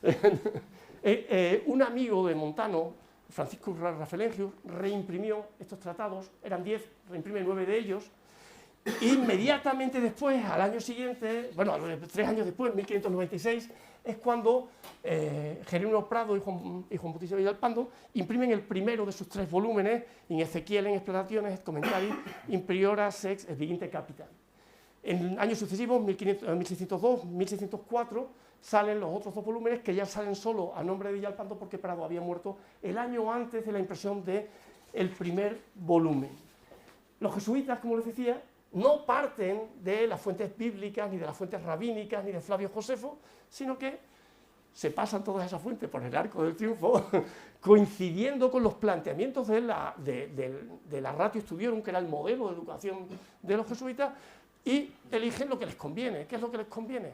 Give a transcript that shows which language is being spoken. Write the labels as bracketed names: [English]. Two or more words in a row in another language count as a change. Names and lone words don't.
[Spanish] Un amigo de Montano, Francisco Rafelengius, reimprimió estos tratados, eran 10, reimprime 9 de ellos. Inmediatamente después, al año siguiente, 3 años después, 1596, es cuando Jerónimo Prado y Juan Bautista Villalpando imprimen el primero de sus 3 volúmenes, in Ezequiel, en Explanaciones, Commentari, [Latin] in priora sex et viginte capita. [Spanish] En años sucesivos, 1602, 1604, salen los otros 2 volúmenes que ya salen solo a nombre de Villalpando porque Prado había muerto el año antes de la impresión de el primer volumen. Los jesuitas, como les decía, no parten de las fuentes bíblicas, ni de las fuentes rabínicas, ni de Flavio Josefo, sino que se pasan todas esas fuentes por el arco del triunfo, coincidiendo con los planteamientos de la Ratio Studiorum, que era el modelo de educación de los jesuitas, y eligen lo que les conviene. ¿Qué es lo que les conviene?